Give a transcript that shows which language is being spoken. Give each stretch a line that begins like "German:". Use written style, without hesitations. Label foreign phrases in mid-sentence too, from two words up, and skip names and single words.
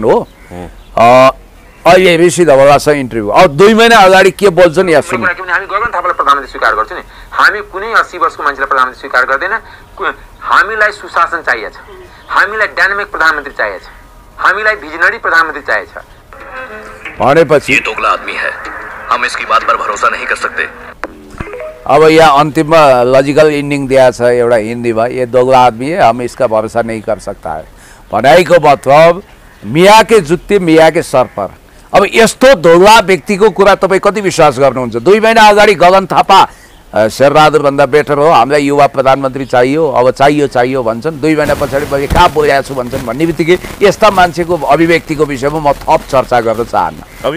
Nepali: हो, अहिले ऋषि धवलासँग इन्टरभ्यू, अब 2 महिना अगाडि के बोल्छन् यहाँ सुन्नु। हामी गगन थापालाई प्रधानमन्त्री स्वीकार गर्छौँ नि, हामी कुनै 80 वर्षको मान्छेलाई प्रधानमन्त्री स्वीकार गर्दैन। हामीलाई सुशासन चाहिएको छ, हामीलाई डायनामिक प्रधानमन्त्री चाहिएको छ, हामीलाई भिजनरी प्रधानमन्त्री चाहिएको छ। भनेपछि
Hindi: ये दोगला आदमी है, हम इसकी बात पर भरोसा नहीं कर सकते।
Nepali: अब यहाँ अन्तिममा
English: logical ending
Nepali: दिएको छ एउटा हिन्दीमा,
Hindi: ये दोगला आदमी है, हम इसका भरोसा नहीं कर सकता है।
Nepali: भनाइको मतलब
Hindi: मियाँ के जुत्ते मियाँ के सर पर।
Nepali: अब यस्तो दोगला व्यक्तिको कुरा तपाईँ कति विश्वास गर्नुहुन्छ? 2 महिना अगाडि गगन थापा शेरबहादुर भन्दा बेटर हो, हामीलाई युवा प्रधानमन्त्री चाहियो, अब चाहियो भन्छन्। 2 महिना पछाडि मैले कहाँ बोलेको छु भन्छन्। भन्ने बित्तिकै यस्ता मान्छेको अभिव्यक्तिको विषयमा म थप चर्चा गर्न चाहन्न।